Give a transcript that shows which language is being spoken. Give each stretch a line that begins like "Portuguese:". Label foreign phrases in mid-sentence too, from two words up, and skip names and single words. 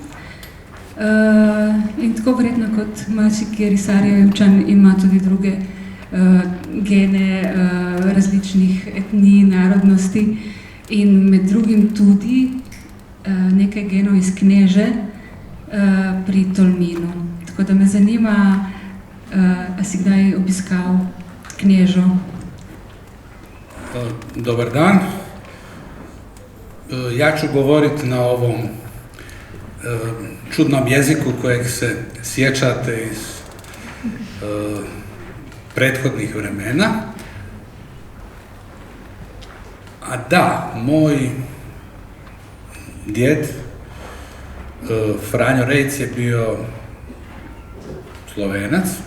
Slovenian: In tako verjetno kot marsikateri Sarajevčan ima tudi druge gene različnih etnij, narodnosti. in med drugim tudi nekaj genov iz Kneže pri Tolminu. Tako da me zanima, a si kdaj obiskal Knežo?
Bosnian: Dobar dan. Ja ću govoriti na ovom čudnom jeziku kojeg se sjećate iz prethodnih vremena. A da, moj djed Franjo Rejc je bio Slovenac.